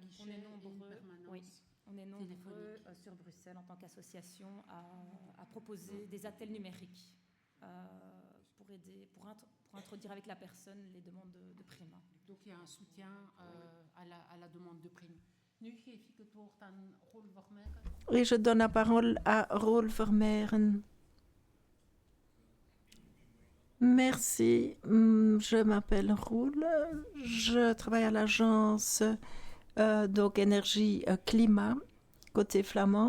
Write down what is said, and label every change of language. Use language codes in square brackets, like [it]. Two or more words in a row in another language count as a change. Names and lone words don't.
[fr] guichet est nombreux, et une permanence. Oui, on est nombreux sur Bruxelles en tant qu'association à proposer des attelles numériques pour aider, pour introduire avec la personne les demandes de primes. Donc il y a un soutien à la demande de primes. [nl] Nu geef ik het woord aan Roel Vermeeren. [fr] Oui, je donne la parole à Roel Vermeeren. Merci, je m'appelle Roel, je travaille à l'agence donc énergie climat côté flamand.